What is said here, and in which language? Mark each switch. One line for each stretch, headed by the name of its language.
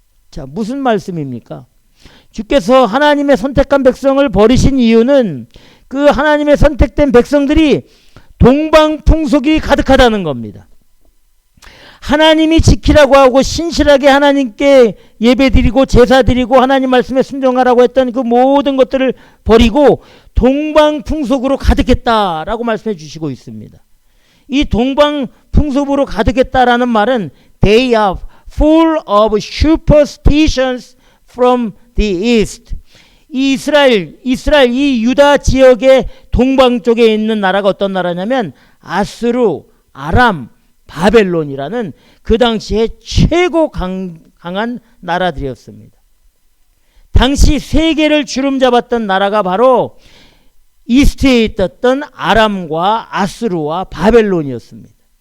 Korean: 자, 무슨 말씀입니까? 주께서 하나님의 선택한 백성을 버리신 이유는 그 하나님의 선택된 백성들이 동방풍속이 가득하다는 겁니다. 하나님이 지키라고 하고 신실하게 하나님께 예배드리고 제사드리고 하나님 말씀에 순종하라고 했던 그 모든 것들을 버리고 동방풍속으로 가득했다라고 말씀해 주시고 있습니다. 이 동방풍속으로 가득했다라는 말은
English: they are full of superstitions from the east.
Korean: 이 이스라엘 이 유다 지역의 동방 쪽에 있는 나라가 어떤 나라냐면 아수르, 아람, 바벨론이라는 그 당시에 최고 강한 나라들이었습니다. 당시 세계를 주름잡았던 나라가 바로 이스트에 있었던 아람과 아수르와 바벨론이었습니다.